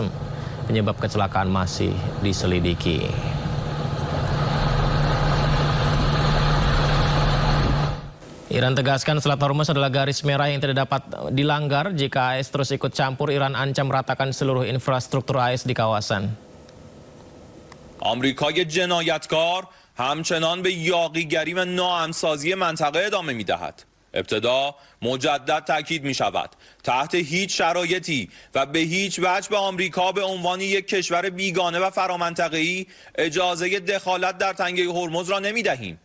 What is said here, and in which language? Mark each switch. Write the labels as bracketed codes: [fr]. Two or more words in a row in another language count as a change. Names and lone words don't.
[id] Penyebab kecelakaan masih diselidiki. Iran tegaskan Selat Hormuz adalah garis merah yang tidak dapat dilanggar. Jika AS terus ikut campur, Iran ancam meratakan seluruh infrastruktur AS di kawasan. [fa] آمریکای جنایتکار همچنان به یاغیگری و ناهمسازی منطقه ادامه می‌دهد. ابتدا مجدد تاکید می‌شود تحت هیچ شرایطی و به هیچ وجه به آمریکا به عنوان یک کشور بیگانه و فرامنطقه‌ای اجازه دخالت در تنگه هرمز را نمی‌دهیم.